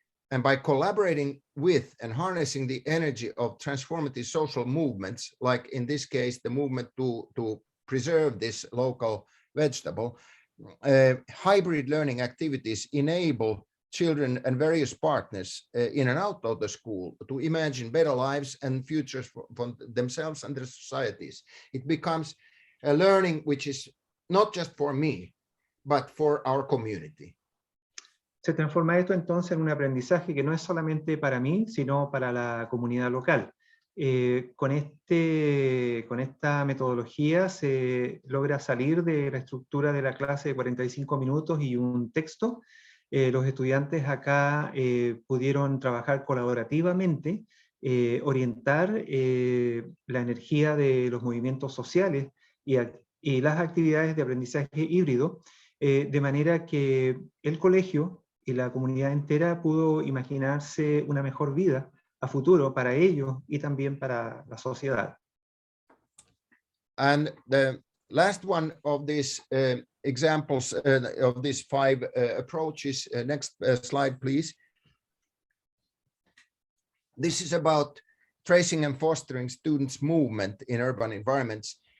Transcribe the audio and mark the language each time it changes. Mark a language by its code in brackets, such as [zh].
[en] and by collaborating with and harnessing the energy of transformative social movements, like in this case, the movement to preserve this local vegetable, hybrid learning activities enable children and various partners in and out of the school to imagine better lives and futures for themselves and their societies. It becomes a learning which is not just for me, but for our community. [es] Se transforma esto entonces en un aprendizaje que no es solamente para mí, sino para la comunidad local. Con esta metodología se logra salir de la estructura de la clase de 45 minutos y un texto. Los estudiantes acá pudieron trabajar colaborativamente, orientar la energía de los movimientos sociales y las actividades de aprendizaje híbrido, de manera que el colegio y la comunidad entera pudo imaginarse una mejor vida a futuro para ellos y también para la sociedad. [en] And the last one of these examples of these 5 approaches, next slide, please. This is about tracing and fostering students' movement in urban environments.